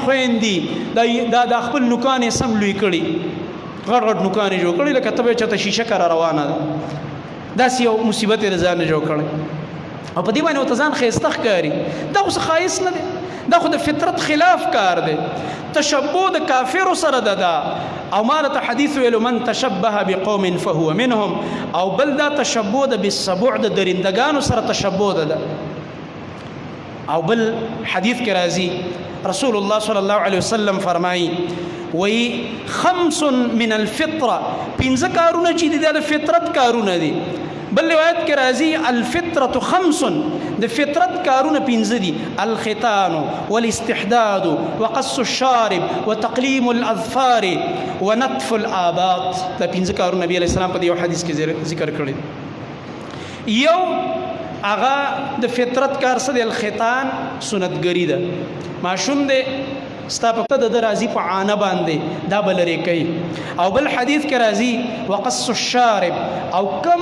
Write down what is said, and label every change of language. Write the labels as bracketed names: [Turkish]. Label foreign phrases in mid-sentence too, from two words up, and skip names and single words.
[Pashto] خویندې دا د خپل نوکانې سم لوی کړي غټ غټ نوکانې جوړ کړي لکه ته به چېرته شیشه کره روانه ده داسې یو مصیبت یې د ځان نه جوړ کړی او په دې باندې ورته ځان ښایسته ښکاري دا خو څه ښایست نه دی دا خو د فطرت خلاف کار دی تشبع د کافرو سره ده او ما ته حدیث ویلو [Arabic] من تشبه بقوم فهو منهم [Pashto] او بل دا تشبه د بالسبوع د درندگانو سره تشبه ده او بل حدیث کې راځي رسول الله [Arabic] صلی الله علیه وسلم [Pashto] فرمایي وی [Arabic] خمس من الفطره [Pashto] پنځه کارونه چې دي د فطرت کارونه دي بل روایت کې راځي [Arabic] الفطره خمس [Pashto] د فطرت کارونه پنځه دي [Arabic] الختان والاستحداد وقص الشارب وتقليم الاظفار ونتف الآباط [Pashto] دا پنځه کارونه نبی [Arabic] علیہ السلام [Pashto] په یو حدیث کې ذکر کړی یو هغه د فطرت کار څه دی الختان سنتګری ده ماشوم دی ستا په د راځي په عانه باندې دا بل لري کوي او بل حدیث کې راځي [Arabic] وقص الشارب [Pashto] او کم